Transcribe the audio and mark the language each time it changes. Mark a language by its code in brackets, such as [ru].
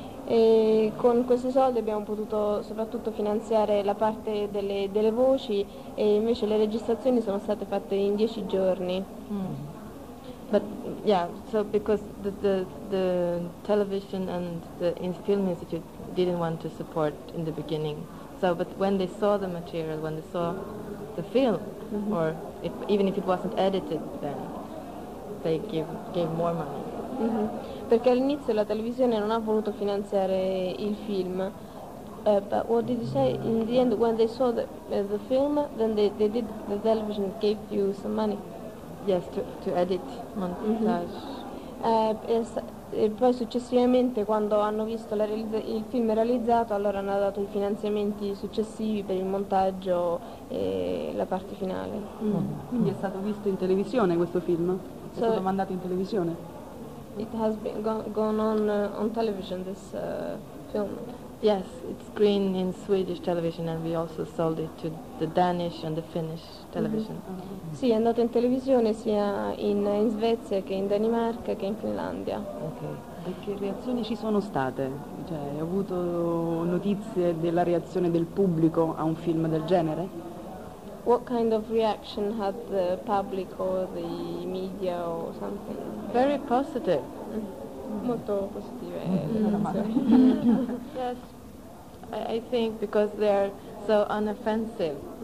[it] E con questi soldi abbiamo potuto soprattutto finanziare la parte delle voci, e invece le registrazioni sono state fatte in 10 giorni. [en] But yeah, so because the television and the film institute didn't want to support in the beginning. So, but when they saw the material, when they saw the film, or if, even if it wasn't edited, then they gave more money. [it] Perché all'inizio la televisione non ha voluto finanziare il film. [en] But what did you say? In the end, when they saw the film, then they did the television gave you some money. Yes, to edit montage. [it] Poi successivamente, quando hanno visto il film realizzato, allora hanno dato i finanziamenti successivi per il montaggio e la parte finale. Quindi è stato visto in televisione questo film? È stato mandato in televisione? [en] It has been gone on television, this film. Yes, it's screened in Swedish television and we also sold it to the Danish and the Finnish television. [it] Sì, è andato in televisione sia in Svezia che in Danimarca che in Finlandia. Ok. E che reazioni ci sono state? Cioè, hai avuto notizie della reazione del pubblico a un film del genere? [en] What kind of reaction had the public or the media or something? Very positive. [it] Molto positive. [en] Yes, I think because they are so unoffensive.